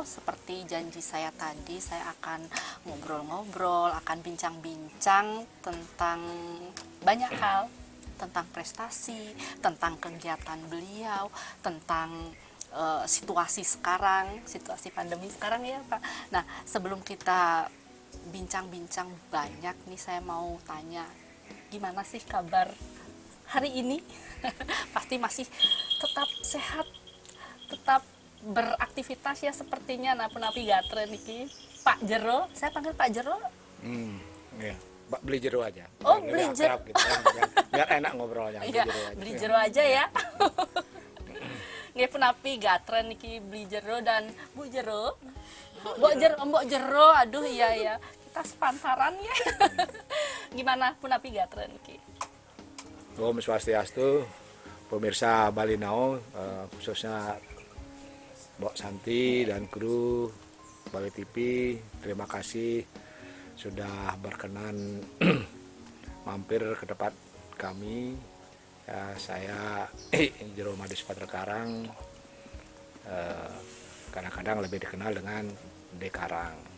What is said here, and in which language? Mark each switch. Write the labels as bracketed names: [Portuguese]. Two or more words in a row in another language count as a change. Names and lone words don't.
[Indonesian] Seperti janji saya tadi, saya akan ngobrol-ngobrol, akan bincang-bincang tentang banyak hal, tentang prestasi, tentang kegiatan beliau, tentang situasi sekarang, situasi pandemi sekarang ya Pak. Nah, sebelum kita bincang-bincang banyak nih, saya mau tanya, gimana sih kabar hari ini? Pasti masih tetap sehat, tetap beraktivitas ya sepertinya. Nah, [Balinese] penapi gatre niki Pak Jero, [Indonesian] saya panggil Pak Jero. Iya. Beli jero aja. Oh, Biar beli lebih jero. akrab gitu kan. Biar enak ngobrolnya. Iya, beli jero aja ya. [Balinese] Nggih, penapi gatre niki beli jero [Indonesian] dan Bu Jero. Mbok Jero, aduh iya ya. Kita sepantaran ya. [Balinese] Gimana penapi gatre niki? Om Swastiastu, [Indonesian] pemirsa Bali Now, khususnya Mbok Santi dan kru Bali TV, terima kasih sudah berkenan mampir ke tempat kami. Ya, saya Jero Made Supatre Karang, kadang-kadang lebih dikenal dengan De Karang.